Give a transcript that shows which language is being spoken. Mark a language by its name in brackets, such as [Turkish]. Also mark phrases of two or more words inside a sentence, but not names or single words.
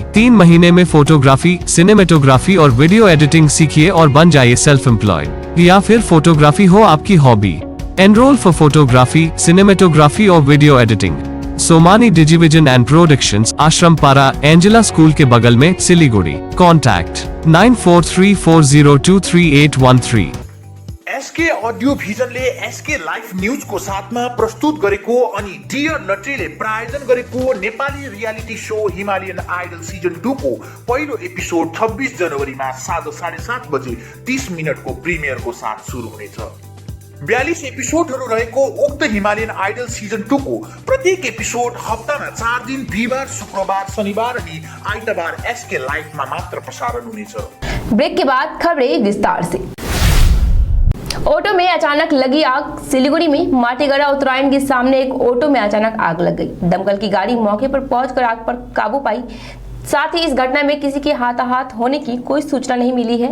[Hindi] 3 महीने में [English] photography, cinematography [Hindi] और [English] video editing [Hindi] सीखिए और बन जाइए [English] self employed. [Hindi] या फिर फोटोग्राफी हो आपकी हॉबी। [English] enroll for photography, cinematography [Hindi] और [English] video editing. [Hindi] सोमानी डिजिविजन एंड प्रोडक्शंस, आश्रम पारा, एंजेला स्कूल के बगल में, सिलीगुड़ी। कॉन्टैक्ट 9434023813। [Nepali] एसके अडियो भिजनले एसके लाइफ न्यूज को साथमा प्रस्तुत गरेको अनि डियर लटरीले प्रायोजन गरेको नेपाली [English] reality show [Nepali] हिमालयन आइडल सिजन 2 को पहिलो एपिसोड 26 जनवरीमा साँझ 7:30 बजे 30 मिनटको प्रिमियरको साथ सुरु हुनेछ। 42 एपिसोडहरू रहेको उक्त हिमालयन आइडल सिजन 2 को प्रत्येक एपिसोड हप्तामा 4 दिन बिहिबार, शुक्रबार, शनिबार अनि आइतबार एसके लाइफमा मात्र प्रसारण हुनेछ। [Hindi] ब्रेक के बाद खबरें विस्तार से। ऑटो में अचानक लगी आग। सिलीगुड़ी में माटीगड़ा उत्तरायण के सामने एक ऑटो में अचानक आग लग गई। दमकल की गाड़ी मौके पर पहुंचकर आग पर काबू पाई। साथ ही इस घटना में किसी के हाथाहाथ होने की कोई सूचना नहीं मिली है।